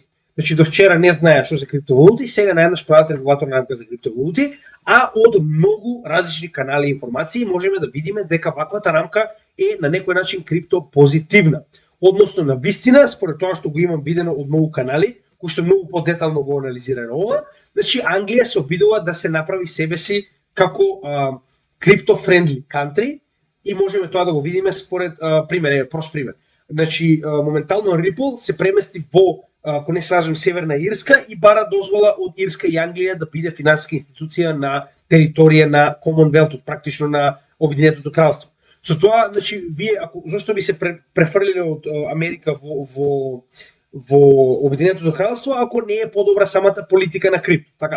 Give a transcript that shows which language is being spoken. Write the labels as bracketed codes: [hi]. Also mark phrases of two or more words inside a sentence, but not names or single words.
[mk] Значи до вчера не знаеа што се криптовалути, сега наеднаш прават регулаторна рамка за криптовалути, а од многу различни канали информации можеме да видиме дека ваквата рамка е на некој начин криптопозитивна. Односно на вистина, според тоа што го имам видено од многу канали, кои што многу подетално го анализира ова, значи Англија се обидува да се направи себе си како [en] crypto-friendly country [mk] и можеме тоа да го видиме според пример, прост пример. Значи, моментално Ripple се премести во, ако не се лажам, Северна Ирска и бара дозвола од Ирска и Англија да биде финансиска институција на територија на Commonwealth, практично на Обединетото кралство. Со тоа, значи, вие зошто би се префрлиле од Америка во Обединетото кралство, ако не е подобра самата политика на крипто, така.